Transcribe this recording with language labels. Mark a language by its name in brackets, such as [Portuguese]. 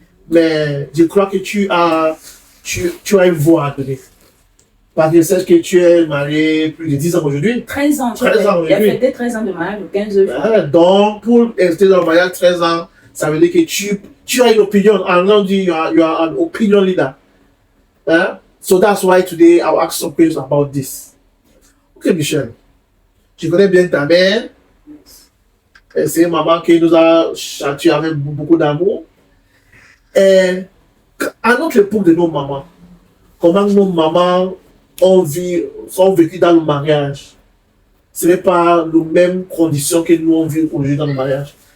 [French] Mais je crois que tu as une voix à donner. Parce que je sais que tu es marié plus de 10 ans aujourd'hui. 13 ans. 13 ans aujourd'hui. J'ai fêté 13 ans de mariage le 15 juin. Donc, pour rester dans le mariage 13 ans, ça veut dire que tu as une opinion. En anglais, [English] you are an opinion leader. So that's why today I'll ask some questions about this. Okay, Michelle. [French] Je connais bien ta mère. Et c'est une maman qui nous a châtié avec beaucoup d'amour. Et à notre époque de nos mamans, comment nos mamans sont vécues dans le mariage, ce n'est pas les mêmes conditions que nous on vit aujourd'hui dans le mariage.